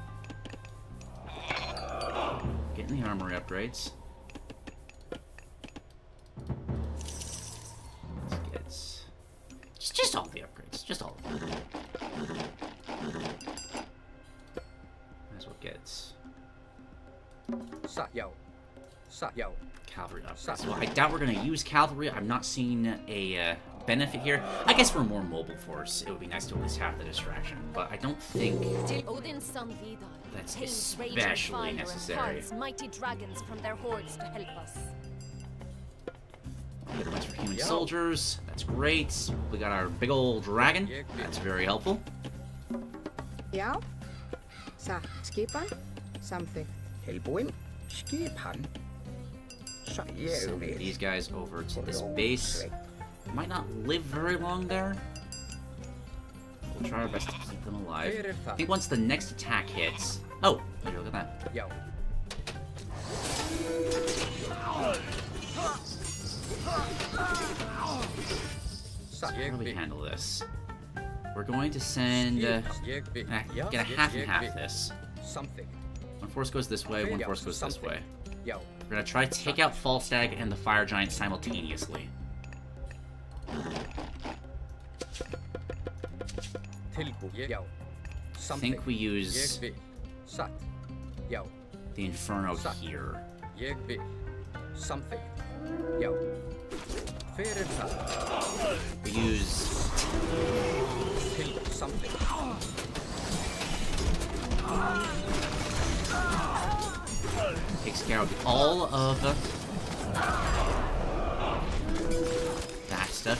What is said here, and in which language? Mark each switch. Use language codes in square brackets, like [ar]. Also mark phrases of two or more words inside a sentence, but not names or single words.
[en] Getting the armory upgrades. Let's get just all the upgrades. Just all of them. That's what gets [is] Satt, yo. Satt, yo. [en] cavalry upgrades. Well, I doubt we're going to use cavalry. I'm not seeing a benefit here. I guess for a more mobile force, it would be nice to at least have the distraction. But I don't think Till Odin's son Vidar. that's tames raging especially fire and necessary. calls mighty dragons from their hordes to help us. Get points for human Yeah. soldiers. That's great. We got our big old dragon. That's very helpful. [is] Já. Satt. Skipan. Samþykkt. Tilbúin. Skipan. Satt. Ég [en] Send [is] vil. [en] these guys over to this base. Might not live very long there. We'll try our best to keep them alive. I think once the next attack hits... Oh, here, look at that. [is] Yo. Satt. [en] How [no] Jeg [en] do we [no] vil. [en] handle this? We're going to send... [no] Jeg vil. Ja, [en] get a [no] jeg- [en] half and [no] jeg [en] half [no] vil. [en] this. Something. One force goes this way, one force goes this way. Yo. We're gonna try to take out Falstag and the Fire Giant simultaneously. [is] Tilbúin. Yo. [en] I Something. think we use [no] Jeg vil. [is] Satt. Yo. [en] the Inferno [is] Satt. [en] here. [no] Jeg vil. [en] Something. [is] Yo. Fyrir það. [en] We use... Til something. Takes care of all of that stuff.